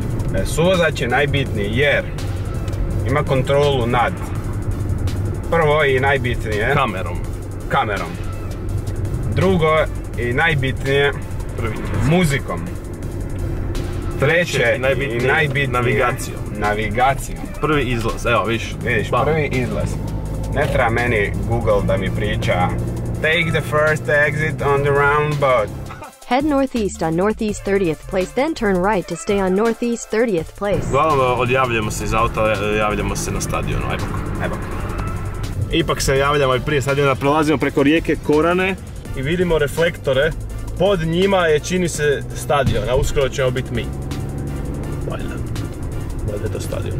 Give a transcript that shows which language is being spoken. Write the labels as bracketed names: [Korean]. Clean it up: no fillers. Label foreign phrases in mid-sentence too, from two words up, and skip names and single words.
[Croatian] Suvozač je najbitniji jer ima kontrolu nad, prvo i najbitnije, kamerom. Drugo i najbitnije, muzikom. Treće i najbitnije, navigacijom. Prvi izlaz, evo vidiš. Prvi izlaz. Ne treba meni Google da mi priča [English] take the first exit on the roundabout. Head northeast on Northeast 30th Place, then turn right to stay on Northeast 30th Place. [Croatian] Uglavnom odjavljamo se iz auta, javljamo se na stadionu, ajmo. Ipak se javljamo i prije stadiona, prolazimo preko rijeke Korane i vidimo reflektore. Pod njima je, čini se, stadion, a uskoro ćemo biti mi. Valjda je to stadion.